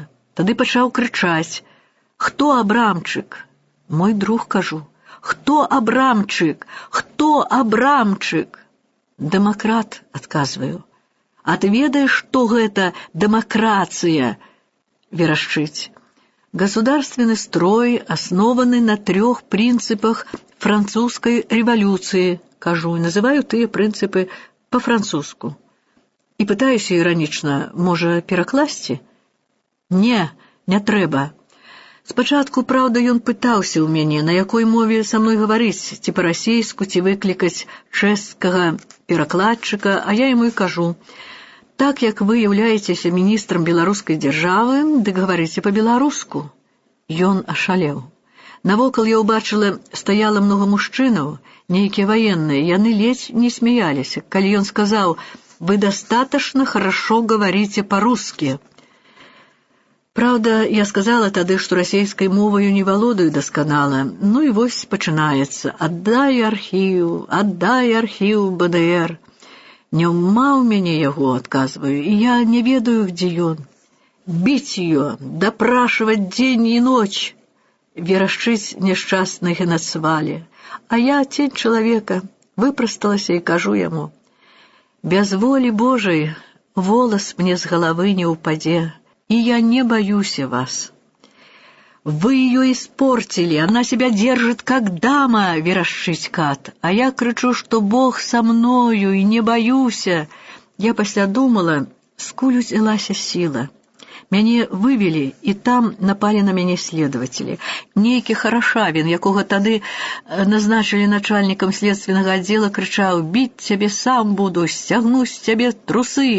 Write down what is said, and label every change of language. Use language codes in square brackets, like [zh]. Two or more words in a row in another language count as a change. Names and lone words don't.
[be] Тады пачаў крычаць: «Хто Абрамчык?» «Мой друг», кажу. «Хто Абрамчык? Хто Абрамчык?» «Дэмакрат», адказваю. «А ты ведаеш, што гэта дэмакратыя?» Верашчыць. [ru] «Государственный строй основаны на 3 принципах французской революции», [be] кажу, и называю тыя прынцыпы по-французску. І пытаюся іранічна: «Можа, перакласці?» «Не, не трэба». Спачатку, праўда, ён пытаўся ў мяне, на якой мове са мной гаварыць, ці па-расейску, ці выклікаць чэшскага перакладчыка, а я яму і кажу: «Так як вы являецеся міністрам беларускай дзяржавы, дык гаварыце па-беларуску». Ён ашалеў. Навокал я ўбачыла, стаяла многа мужчынаў, нейкія ваенныя, яны ледзь не смяяліся, калі ён сказаў: [ru] «Вы достаточно хорошо говорите по-русски». [be] Правда, я сказала тады, што расейскай моваю не валодаю дасканала. Ну і вось пачынаецца: «Аддай архіў БДР». «Няма ў мяне яго», адказваю, «і я не ведаю, где ён». [ru] «Бить ее, допрашивать день и ночь», [be] верашчыць няшчасны генацвалі. А я, тень чалавека, выпрасталася і кажу яму: «Без волі Божай волос мне з галавы не ўпадзе, [ru] и я не боюсь вас». «Вы ее испортили, она себя держит как дама», [be] верашчыць кат. [ru] А я крычу, что Бог со мною и не боюся. [be] Я пасля думала, скуль узялася сила. Мяне вывели, і там напалі на мяне следователи. Нейкі Харашавін, якога тады назначылі начальнікам следственнага аддзела, крычаў: «Біць цябе сам буду, сцягну з цябе трусы».